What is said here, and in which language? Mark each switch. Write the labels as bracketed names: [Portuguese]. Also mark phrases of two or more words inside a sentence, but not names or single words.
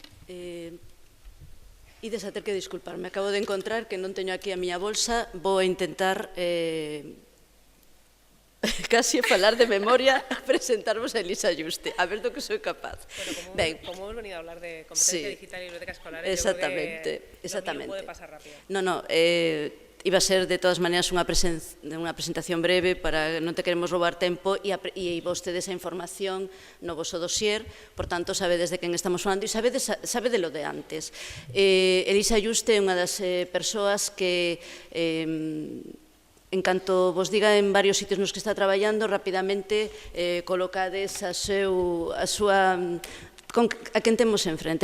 [Galician] Ides a ter que disculparme, acabo de encontrar que non teño aquí a miña bolsa, vou a intentar casi falar de memoria a presentarvos a Elisa Yuste, a ver do que soy capaz. [Spanish] Bueno, como hemos venido a hablar de competencia digital y biblioteca escolar, exactamente, exactamente. Puede pasar rápido. [Galician] No, iba a ser de todas maneras unha presentación breve para non te queremos roubar tempo e vostedes a información no voso dossier, por tanto sabedes de quen estamos falando e sabe [Spanish] de lo de antes. [Galician] Elisa Yuste é unha das persoas que en canto vos diga en varios sitios nos que está traballando, rapidamente colocades a quen temos enfrente.